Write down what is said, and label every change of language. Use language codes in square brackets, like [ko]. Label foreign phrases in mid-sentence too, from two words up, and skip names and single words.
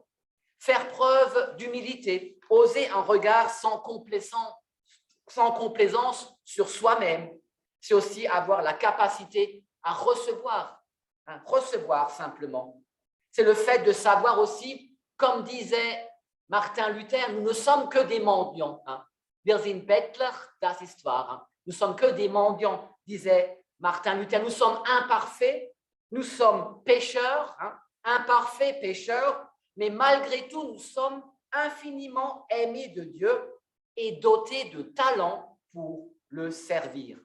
[fr] Faire preuve d'humilité, oser un regard sans complaisance sur soi-même, c'est aussi avoir la capacité à recevoir, recevoir simplement. C'est le fait de savoir aussi, comme disait Martin Luther, nous ne sommes que des mendiants. [de] Wir sind Bettler, das ist wahr. [fr] Nous sommes que des mendiants, disait Martin Luther. Nous sommes imparfaits, nous sommes pécheurs, imparfaits pécheurs, mais malgré tout, nous sommes infiniment aimés de Dieu et dotés de talent pour le servir.